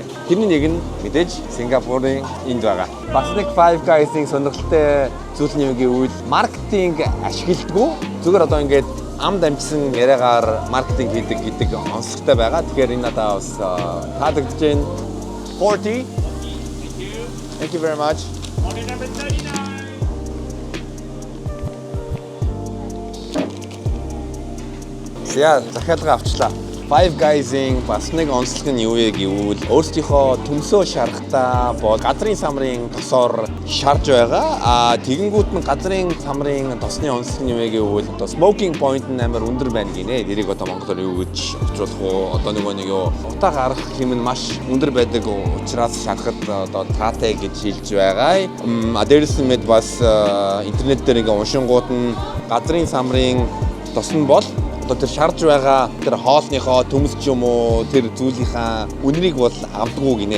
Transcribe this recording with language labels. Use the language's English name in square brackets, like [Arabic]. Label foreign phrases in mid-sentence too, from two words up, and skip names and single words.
[Mongolian] Тэрний нэг нь мэдээж Сингапурын энд байгаа. Бас нэг Five Guys-ийн сонирхолтой зүйл нь юу гэвэл маркетинг ашигладаг. Зүгээр одоо ингээд амд амжсан яриагаар маркетинг хийдэг гэдэг онцлогтой байгаа. Тэгэхээр энэ надад бас таалагдж байна. 40. [English] Thank you very much. Order number 39. [Mongolian] За захиалга авчлаа. Five Guys-ийн бас нэг онцлог нь юу вэ гэвэл өөрсдийнхөө төмсөө шарахтаа бол газрын самрын тосоор шарж байгаа. Тэгэнгүүт нь газрын самрын тосны онцлог нь юу вэ гэвэл одоо [English] smoking point [Mongolian] нь амар өндөр байна гинэ. Тэрийг одоо монголоор юу гэж орчуулах вэ? Одоо нэг утаа гарах хэм нь маш өндөр байдаг учраас шарахад одоо таатай гэж хэлж байгаа. Дээрээс нь мэд бас интернет дээр ингээ уншингууд нь газрын самрын тос нь бол одоо тэр шарж байгаа тэр хоолныхоо төмс ч юм уу тэр зүйлийнхаа үнэрийг бол авдаггүй гинэ.